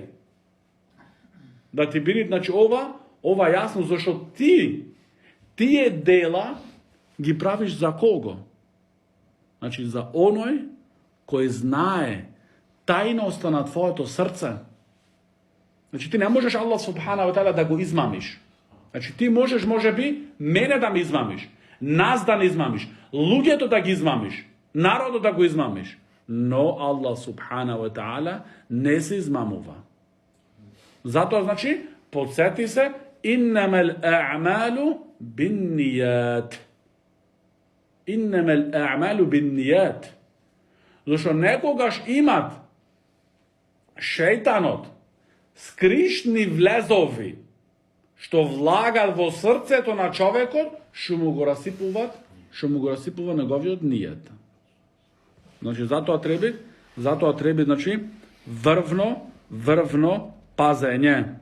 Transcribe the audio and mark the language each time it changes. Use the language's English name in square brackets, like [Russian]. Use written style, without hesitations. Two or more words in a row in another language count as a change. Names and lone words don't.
[Macedonian] Да ти биде, значи ова јасно, зашто тие дела ги правиш за кого? Значи за оној кој знае тајноста на твоето срце. Значи ти не можеш Аллах [Arabic] سبحانه وتعالى [Macedonian] да го измамиш. Значи ти можеш, може би, мене да ме измамиш, нас да не измамиш, луѓето да ги измамиш, народот да го измамиш. Но Аллах [Arabic] سبحانه وتعالى [Macedonian] не се измамува. Затоа, значи, подсети се, [Arabic] إنما الأعمال بالنيات. إنما الأعمال بالنيات. [Macedonian] Защото некогаш имат шејтанот скришни влезови што влагат во срцето на човекот, што му го расипува неговиот нијат. Значи затоа треба значи врвно пазење.